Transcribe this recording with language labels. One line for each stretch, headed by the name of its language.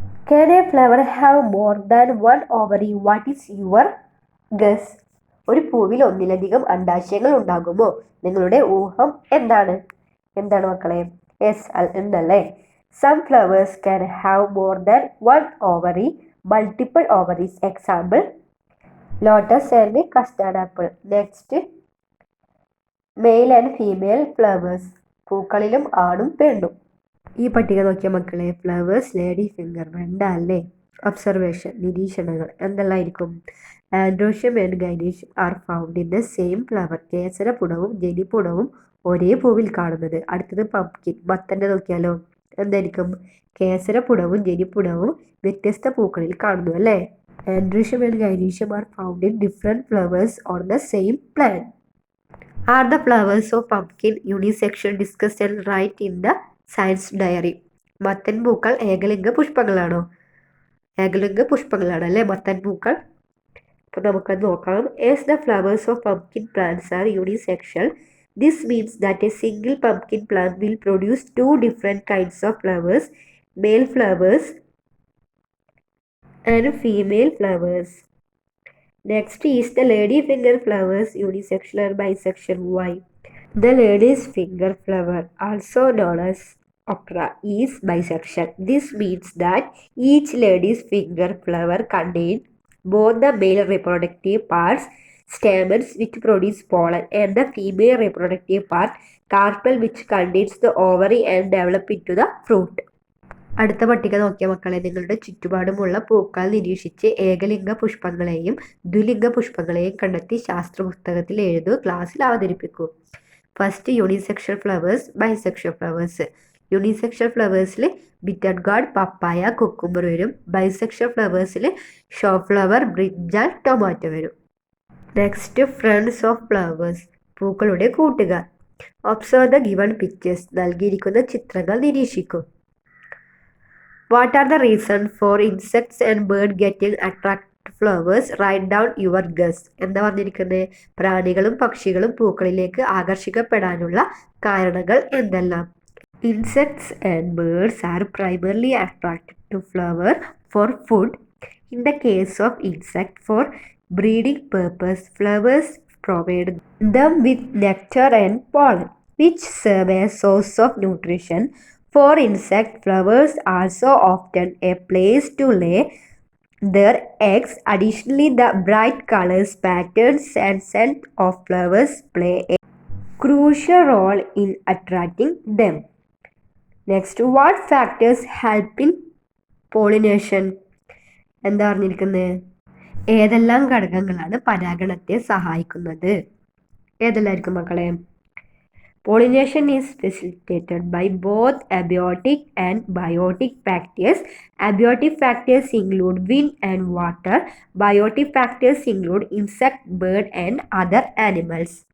English: Can a flower have more than one ovary? What is your guess?
Malayalam: ഒരു പൂവിൽ ഒന്നിലധികം അണ്ടാശയങ്ങൾ ഉണ്ടാകുമോ? നിങ്ങളുടെ ഊഹം എന്താണ്? എന്താണ് മക്കളെ? യെസ് എന്നല്ലേ.
English: Some flowers can have more than one ovary, multiple ovaries. Example, lotus and custard apple. Next, male and female flowers.
Malayalam: പൂക്കളിലും ആണും പെണ്ണും. ഈ പട്ടിക നോക്കിയ മക്കളെ, ഫ്ലവേഴ്സ്, ലേഡി ഫിംഗർ, വെണ്ട അല്ലേ, ഒബ്സർവേഷൻ, നിരീക്ഷണങ്ങൾ എന്തെല്ലാമായിരിക്കും?
English: Androecium and gynoecium are found in the same flower.
Malayalam: കേസരപുടവും ജനിപുടവും ഒരേ പൂവിൽ കാണുന്നത്. അടുത്തത് പംകിൻ, മത്തൻ്റെ നോക്കിയാലോ, എന്തായിരിക്കും? കേസരപുടവും ജനിപുടവും വ്യത്യസ്ത പൂക്കളിൽ കാണുന്നു അല്ലേ.
English: Androecium and gynoecium are found in different flowers on the same plant. Are the flowers of pumpkin unisexual? Discuss and write in the science diary.
Malayalam: മത്തൻ പൂക്കൾ ഏകലിംഗ പുഷ്പങ്ങളാണോ? ഏകലിംഗ പുഷ്പങ്ങളാണ് അല്ലേ മത്തൻ പൂക്കൾ. അപ്പോൾ നമുക്കത് നോക്കാം.
English: As the flowers of pumpkin plants are unisexual, this means that a single pumpkin plant will produce two different kinds of flowers, male flowers and female flowers. Next is the ladyfinger flowers unisexual or bisexual. Why? The lady's finger flower, also known as ocra, is bisexual. This means that each lady's finger flower contains both the male reproductive parts, stamens, which produce pollen, and the female reproductive part, carpel, which contains the ovary and develop into the fruit.
Malayalam: അടുത്ത പട്ടിക നോക്കിയ മക്കളെ, നിങ്ങളുടെ ചുറ്റുപാടുമുള്ള പൂക്കൾ നിരീക്ഷിച്ച് ഏകലിംഗ പുഷ്പങ്ങളെയും ദ്വിലിംഗ പുഷ്പങ്ങളെയും കണ്ടെത്തി ശാസ്ത്ര പുസ്തകത്തിൽ എഴുതൂ, ക്ലാസ്സിൽ അവതരിപ്പിക്കൂ.
English: First unisexual flowers, bisexual flowers.
Malayalam: Unisexual ഫ്ലവേഴ്സിൽ bitter guard, പപ്പായ, കുക്കുംബർ വരും. Bisexual ഫ്ലവേഴ്സിൽ show flower, brinjal, tomato വരും.
English: next friends of flowers,
Malayalam: പൂക്കളുടെ കൂട്ടുകാർ.
English: Observe the given pictures.
Malayalam: നൽകിയിരിക്കുന്ന ചിത്രങ്ങൾ നിരീക്ഷിക്കൂ.
English: What are the reason for insects and bird getting attract flowers? Right down your guess.
Malayalam: എന്താ പറഞ്ഞിരിക്കുന്നത്? പ്രാണികളും പക്ഷികളും പൂക്കളിലേക്ക് ആകർഷിക്കപ്പെടാനുള്ള കാരണങ്ങൾ എന്തെല്ലാം?
English: Insects and birds are primarily attracted to flower for food. In the case of insect, for breeding purpose, flowers provide them with nectar and pollen, which serve as source of nutrition. For insect, flowers also often a place to lay their eggs. Additionally, the bright colors, patterns, and scent of flowers play a crucial role in attracting them. Next, what factors help in pollination?
Malayalam: എന്താ പറഞ്ഞിരിക്കുന്നത്? ഏതെല്ലാം ഘടകങ്ങളാണ് പരാഗണത്തെ സഹായിക്കുന്നത്? ഏതെല്ലാമായിരിക്കും മക്കളെ?
English: Pollination is facilitated by both abiotic and biotic factors. Abiotic factors include wind and water. Biotic factors include insect, bird, and other animals.